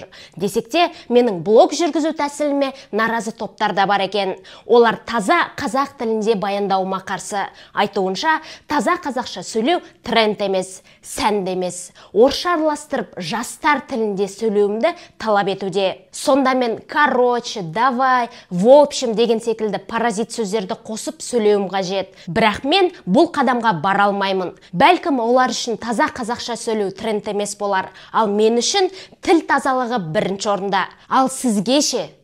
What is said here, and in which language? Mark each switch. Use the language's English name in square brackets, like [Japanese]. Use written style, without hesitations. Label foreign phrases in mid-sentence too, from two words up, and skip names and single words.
[Kazakh] Десек те, менің блог жүргізу тәсіліме наразы топтар да бар екен. Олар таза қазақ тілінде баяндауыма қарсы. Айтуынша, таза қазақша сөйлеу тренд емес, сәнді емес. Орысша араластырып, жастар тілінде сөйлеуімді талап етуде. Сонда мен короче, [Russian] давай, в общем [Kazakh] деген секілді паразит сөздерді қосып сөйлеуім қажет. Бірақ мен бұл қадамға бара алмаймын. Бәлкім олар үшін таза қазақша сөйлеу тренд емес болар. Ал мен үшін тіл тазалығы бірінші орында. Ал сізге ше?